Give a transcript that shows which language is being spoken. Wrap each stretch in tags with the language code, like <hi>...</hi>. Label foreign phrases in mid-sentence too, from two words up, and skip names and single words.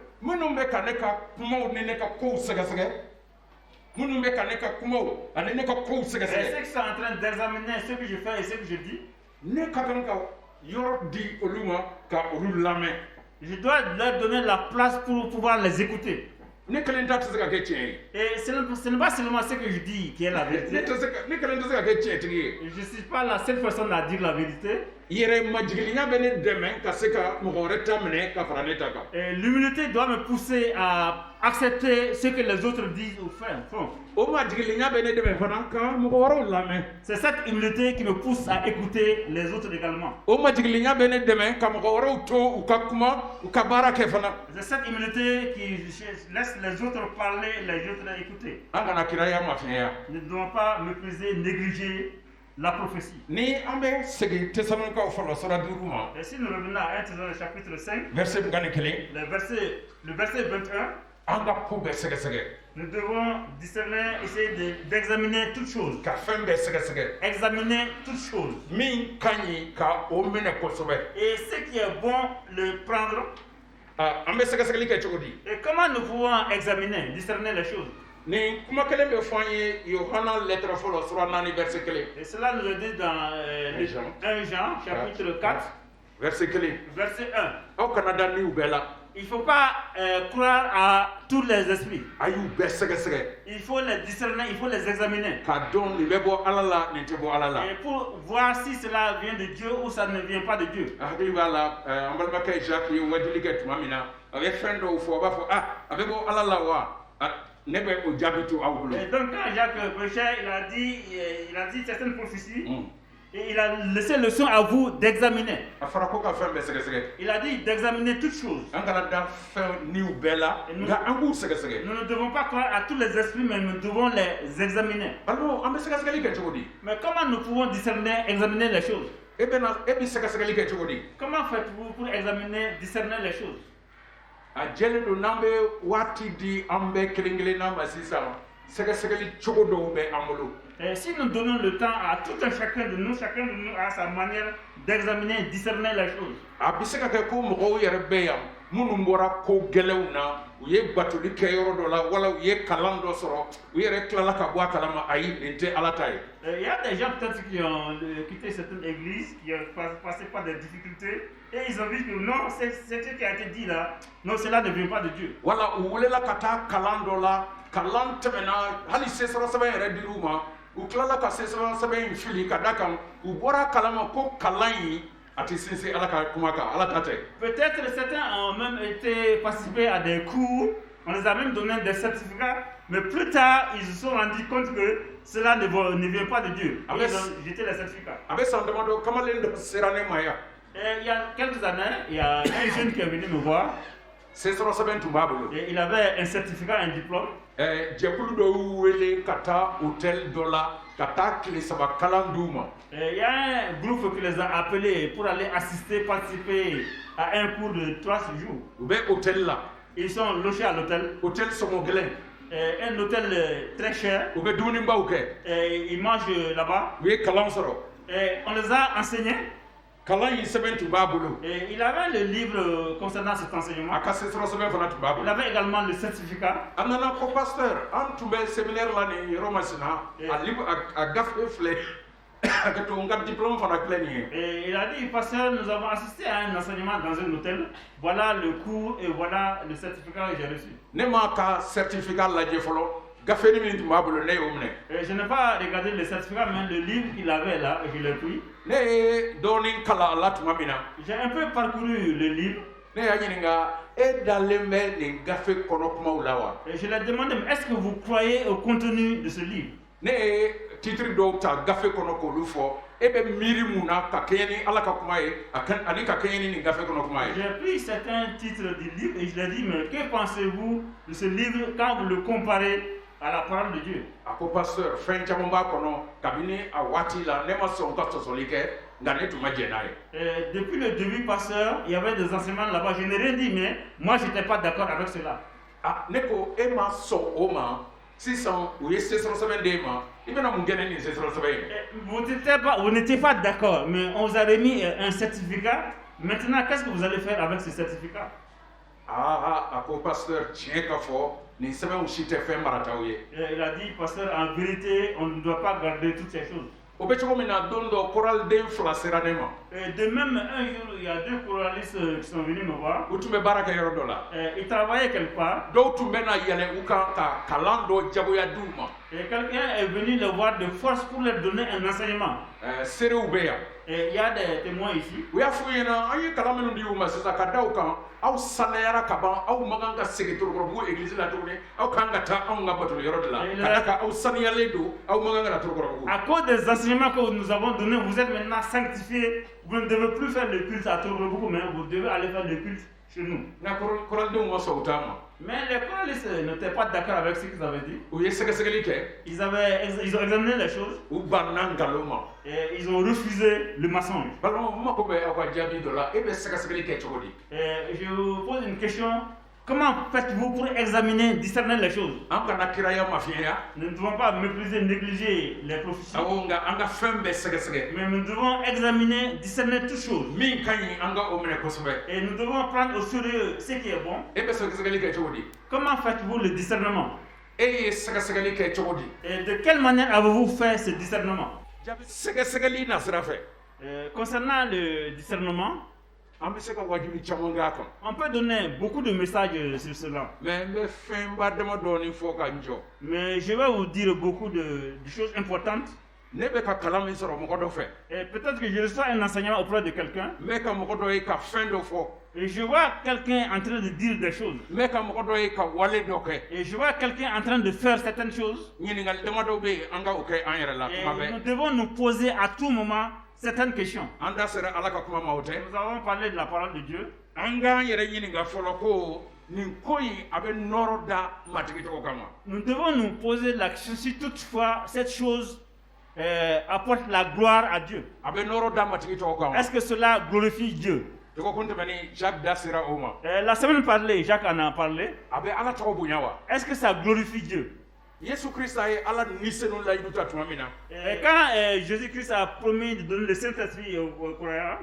<bm>minnu bɛ ka ne ka kumaw ni ne ka kow sɛgɛsɛgɛ minnu bɛ ka ne ka kumaw ani ne ka kow</bm> <fr>Et ceux</fr> <bm>sɛgɛsɛgɛ</bm> <fr>qui sont en train d'examiner ce que je fais et ce que je dis,</fr> <bm>ne ka kan ka yɔrɔ di olu ma ka olu lamɛn</bm> <fr>je dois leur donner la place pour pouvoir les écouter.</fr> <bm>ne kelen ta tɛ se ka kɛ tiɲɛ ye</bm> <fr>Et ce n'est pas seulement ce que je dis qui est la</fr> <bm>ne</bm> <fr>vérité.</fr> <bm>kelen tɛ se ka kɛ tiɲɛtigi ye</bm> <fr>Je ne suis pas la seule personne à dire la vérité.</fr> <bm>yɛrɛ majigilinya bɛ ne dɛmɛ ka se ka mɔgɔ wɛrɛ ta minɛ ka fara ne ta kan</bm> <fr>Et l'humilité doit me pousser à accepter ce que les autres disent ou font.</fr> <bm>o majigilinya bɛ ne dɛmɛ fana ka mɔgɔ wɛrɛw lamɛn</bm> <fr>C'est cette humilité qui me pousse à écouter les autres également.</fr> <bm>o majigilinya bɛ ne dɛmɛ ka mɔgɔ wɛrɛw to u ka kuma u ka baara kɛ fana</bm> <fr>C'est cette humilité qui laisse les autres parler, les autres écouter.</fr> <bm>an kana kiraya mafiɲɛya</bm> <fr>Nous ne devons pas mépriser, négliger la prophétie.</fr> <bm>ni an bɛ segin tesalonikaw fɔlɔ sura 5 ma</bm> <fr>Et si nous revenons à 1 Thessaloniciens chapitre 5, verset 21 le verset 21,</fr> <bm>an ka ko bɛɛ sɛgɛsɛgɛ</bm> <fr>nous devons discerner, essayer d'examiner toutes choses.</fr> <bm>ka fɛn bɛɛ sɛgɛsɛgɛ</bm> <fr>Examiner toutes choses.</fr> <bm>min ka ɲi ka o minɛ kosɛbɛ</bm> <fr>Et ce qui est bon, le prendre.</fr> <bm>an bɛ sɛgɛsɛgɛli kɛ cogo di</bm> <fr>Et comment nous pouvons examiner, discerner les choses?</fr> <bm>nin kuma kelen bɛ fɔ an ye yohana lettre fɔlɔ sura 4 verset 1</bm> <fr>Et cela nous est dit dans 1 Jean chapitre 4, verset 1 verset 1.</fr> <bm>aw kana da niw bɛɛ la</bm> <fr>Il ne faut pas croire à tous les esprits.</fr> <bm>a y'u bɛɛ sɛgɛsɛgɛ</bm> <fr>Il faut les discerner, il faut les examiner.</fr> <bm>k'a dɔn nin bɛ bɔ ala la nin tɛ bɔ ala la</bm> <fr>Et pour voir si cela vient de Dieu ou ça ne vient pas de Dieu.</fr> <bm>a hakili b'a la an balimakɛ jacques ye wajuli kɛ tuma min na a bɛ fɛn dɔw fɔ a b'a fɔ a bɛ bɔ ala la wa ne bɛ o jaabi to aw bolo</bm> <fr>Et donc quand Jacques prêchait, il a dit certaines prophéties. Et il a laissé le soin à vous d'examiner.</fr> <bm>a fɔra ko ka fɛn bɛɛ sɛgɛsɛgɛ</bm> <fr>Il a dit d'examiner toutes choses.</fr> <bm>an kana da fɛn niw bɛɛ la nka an k'u sɛgɛsɛgɛ</bm> <fr>Nous ne devons pas croire à tous les esprits, mais nous devons les examiner.</fr> <bm>balimaw an bɛ sɛgɛsɛgɛli kɛ cogo di</bm> <fr>Mais comment nous pouvons discerner, examiner les choses?</fr> <bm>e bɛ sɛgɛsɛgɛli kɛ cogo di</bm> <fr>Comment faites-vous pour examiner, discerner les choses?</fr> <bm>a jɛlen don n'an bɛ waati di an bɛɛ kelen kelenna ma sisan sɛgɛsɛgɛli cogo dɔw bɛ an bolo</bm> <fr>Et si nous donnons le temps à tout un chacun de nous a sa manière d'examiner, discerner les choses.</fr> <bm>a bɛ se ka kɛ ko mɔgɔw yɛrɛ bɛ yan minnu bɔra ko gɛlɛnw na u ye batoli kɛ yɔrɔ dɔ la wala u ye kalan dɔ sɔrɔ u yɛrɛ tilala ka bɔ a kalama ayi nin tɛ ala ta ye.</bm> <fr>Il y a des gens peut-être qui ont quitté certaines églises, qui ont passé par des difficultés, et ils ont vu que non, c'est ce qui a été dit là, non, cela ne vient pas de Dieu.</fr> <bm>Wala u welela ka taa kalan dɔ la kalan tɛmɛna hali sesɔrɔ sɛbɛn yɛrɛ dir'u ma u tilala ka sesɔrɔ sɛbɛn in fili ka da kan u bɔra kalama ko kalan in a tɛ sinsin ala ka kuma kan ala ta tɛ.</bm> <fr>Peut-être certains ont même été participés à des cours, on les a même donné des certificats, mais plus tard ils se sont rendus compte que cela ne vient pas de Dieu. Et ils ont jeté les certificats.</fr> <bm>A bɛ san damadɔ kamalen dɔ sera ne ma yan.</bm> <fr>Et il y a quelques années, il y a un jeune qui est venu me voir.</fr> <bm>Sesɔrɔ sɛbɛn tun b'a bolo.</bm> <fr>Et il avait un certificat, un diplôme.</fr> <bm>Jɛkulu dɔ y'u wele ka taa hôtel dɔ la ka taa tile saba kalan d'u ma.</bm> <fr>Il y a un groupe qui les a appelés pour aller assister, participer à un cours de 3 jours.</fr> <bm>U bɛ hôtel la.</bm> <fr>Ils sont logés à l'hôtel.</fr> <bm>Hôtel sɔngɔ gɛlɛn.</bm> <fr>Un hôtel très cher.</fr> <bm>U bɛ dumunibaw kɛ.</bm> <fr>Ils mangent là-bas.</fr> <bm>U ye kalan sɔrɔ.</bm> <fr>On les a enseignés.</fr> <bm>Kalan in sɛbɛn tun b'a bolo.</bm> <fr>Il avait le livre concernant cet enseignement.</fr> <bm>A ka sesɔrɔ sɛbɛn fana tun b'a bolo.</bm> <fr>Il avait également le certificat.</fr> <bm>A nana ko pasteur an tun bɛ séminaire la nin yɔrɔ masina a gafe filɛ a ka to n ka diplôme fana filɛ nin ye.</bm> <fr>Et il a dit, pasteur, nous avons assisté à un enseignement dans un hôtel. Voilà le cours et voilà le certificat que j'ai reçu.</fr> <bm>Ne m'a ka certificat lajɛ fɔlɔ gafe ni min tun b'a bolo ne y'o minɛ.</bm> <fr>Je n'ai pas regardé le certificat, mais le livre qu'il avait là, je l'ai pris.</fr> <bm>Ne ye dɔɔnin kalan a la tuma min na.</bm> <fr>J'ai un peu parcouru le livre.</fr> <bm>Ne y'a ɲininka e dalen bɛ nin gafe kɔnɔ kumaw la wa.</bm> <fr>Et je lui ai demandé, est-ce que vous croyez au contenu de ce livre?</fr> <bm>Ne ye titre dɔw ta gafe kɔnɔ k'olu fɔ e bɛ miiri mun na ka kɛɲɛ ni ala ka kuma ye ani ka kɛɲɛ ni nin gafe kɔnɔ kuma ye.</bm> <fr>J'ai pris certains titres du livre et je lui ai dit, mais que pensez-vous de ce livre quand vous le comparez à la parole de Dieu?</fr> <bm>A ko pasteur fɛn caman b'a kɔnɔ kabini a waati la ne ma sɔn ka sɔsɔli kɛ nka ne tun ma jɛn n'a ye.</bm> <fr>Depuis le début, pasteur, il y avait des enseignements là-bas. Je n'ai rien dit, mais moi, je n'étais pas d'accord avec cela.</fr> <bm>Ah, ne ko e ma sɔn o ma sisan u ye sesɔrɔ sɛbɛn d'e ma i bɛna mun kɛ ni nin sesɔrɔ sɛbɛn ye.</bm> <fr>Vous n'étiez pas d'accord, mais on vous a remis un certificat. Maintenant, qu'est-ce que vous allez faire avec ce certificat?</fr> <bm>A ko pasteur tiɲɛ ka fɔ nin sɛbɛnw si tɛ fɛn marataw ye.</bm> <fr>Il a dit, pasteur, en vérité, on ne doit pas garder toutes ces choses.</fr> <bm>O bɛ cogo min na don dɔ koraliden fila sera ne ma.</bm> <fr>De même, un jour, il y a 2 choralistes qui sont venus me voir.</fr> <bm>U tun bɛ baara kɛ yɔrɔ dɔ la.</bm> <fr>Ils travaillaient quelque part.</fr> <bm>Dɔw tun bɛ na yɛlɛ u kan ka kalan dɔ jagoya d'u ma.</bm> <fr>Et quelqu'un est venu les voir de force pour leur donner un enseignement.</fr> <bm>Seerew bɛ yan.</bm> <fr>Et il y a des témoins ici.</fr> <bm>U y'a f'u ɲɛna an ye kalan minnu di u ma sisan ka da u kan aw sanayara ka ban aw man kan ka segin Torokɔrɔbugu église la tuguni aw kan ka taa anw ka batoli yɔrɔ de la ka da kan aw saniyalen don aw man kan ka na Torokɔrɔbugu.</bm> <fr>À cause des enseignements que nous avons donnés, vous êtes maintenant sanctifiés. Vous ne devez plus faire le culte à Torokɔrɔbugu, mais vous devez aller faire le culte chez nous.</fr> <bm>Nka koralidenw ma sɔn u t'a ma.</bm> <fr>Mais les choralistes n'étaient pas d'accord avec ce qu'ils avaient dit.</fr> <bm>U ye sɛgɛsɛgɛli kɛ.</bm> <fr>Ils ont examiné les choses.</fr> <bm>U banna nkalon ma.</bm> <fr>Et ils ont refusé le mensonge.</fr> <bm>Balimaw n mako bɛ aw ka jaabi dɔ la e bɛ sɛgɛsɛgɛli kɛ cogo di.</bm> <fr>Je vous pose une question. Comment faites-vous pour examiner, discerner les choses?</fr> <bm>An kana kiraya mafiya.</bm> <fr>Nous ne devons pas mépriser, négliger les prophéties.</fr> <bm>Awɔ nka an ka fɛn bɛɛ sɛgɛsɛgɛ.</bm> <fr>Mais nous devons examiner, discerner toutes choses.</fr> <bm>Min ka ɲi an ka o minɛ kosɛbɛ.</bm> <fr>Et nous devons prendre au sérieux ce qui est bon.</fr> <bm>E bɛ sɛgɛsɛgɛli kɛ cogo di.</bm> <fr>Comment faites-vous le discernement?</fr> <bm>E ye sɛgɛsɛgɛli kɛ cogo di.</bm> <fr>Et de quelle manière avez-vous fait ce discernement?</fr> <bm>Sɛgɛsɛgɛli nasira fɛ.</bm> <fr>Concernant le discernement,</fr> <bm>an bɛ se ka wajibi caman k'a kan.</bm> <fr>on peut donner beaucoup de messages sur cela.</fr> <bm>Mais n bɛ fɛnba dama dɔɔni fɔ ka n jɔ.</bm> <fr>Mais je vais vous dire beaucoup de choses importantes.</fr> <bm>Ne bɛ ka kalan min sɔrɔ mɔgɔ dɔ fɛ.</bm> <fr>Et peut-être que je reçois un enseignement auprès de quelqu'un.</fr> <bm>N bɛ ka mɔgɔ dɔ ye ka fɛn dɔ fɔ.</bm> <fr>Et je vois quelqu'un en train de dire des choses.</fr> <bm>N bɛ ka mɔgɔ dɔ ye ka wale dɔ kɛ.</bm> <fr>Et je vois quelqu'un en train de faire certaines choses.</fr> <bm>Ɲininkali damadɔ bɛ yen an ka o kɛ an yɛrɛ la</bm> <fr>Et</fr> <bm>kuma</bm> <fr>nous</fr> <bm>bɛɛ.</bm> <fr>devons nous poser à tout moment certaines questions.</fr> <bm>An da sera ala ka kuma ma o tɛ.</bm> <fr>Nous avons parlé de la parole de Dieu.</fr> <bm>An k'an yɛrɛ ɲininka fɔlɔ ko nin ko in a bɛ nɔrɔ da matigi tɔgɔ kama.</bm> <fr>Nous devons nous poser la question si toutefois cette chose apporte la gloire à Dieu.</fr> <bm>A bɛ nɔrɔ da matigi tɔgɔ kama.</bm> <fr>Est-ce que cela glorifie Dieu?</fr> <bm>Dɔgɔkun tɛmɛni Jacques da sera o ma.</bm> <fr>La semaine passée, Jacques en a parlé.</fr> <bm>A bɛ ala tɔgɔ bonya wa.</bm> <fr>Est-ce que ça glorifie Dieu?</fr> <bm>Yesu Krista ye ala ni senu la yiduta tuma min na.</bm> <fr>Et quand Jésus-Christ a promis de donner le Saint-Esprit aux croyants,</fr>